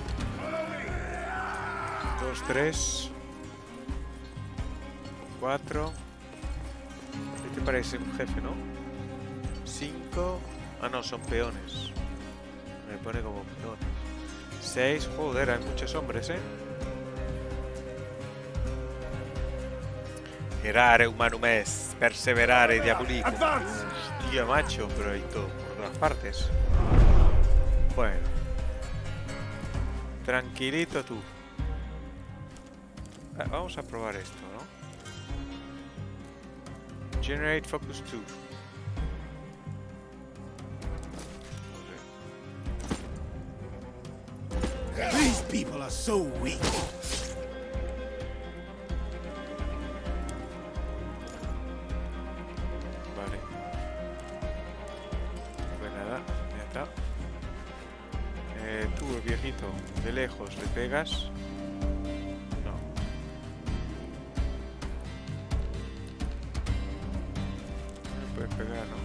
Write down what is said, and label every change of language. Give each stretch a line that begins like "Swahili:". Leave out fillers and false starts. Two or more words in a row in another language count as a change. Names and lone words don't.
Spanish: 2, 3. 4. Este parece un jefe, ¿no? 5. Ah, no, son peones. Me pone como peones. 6. Joder, hay muchos hombres, ¿eh?
Latin: Erare humanum est, perseverare diabolicum.
Spanish: Hostia, macho, pero hay todo por todas partes. Bueno. Tranquilito tú. Vamos a probar esto, ¿no?
English: Generate focus 2. These people are so weak.
Spanish: Vale. Pues nada, ya está. Tú, el viejito, de lejos, ¿le pegas? No. No me puedes pegar, ¿no?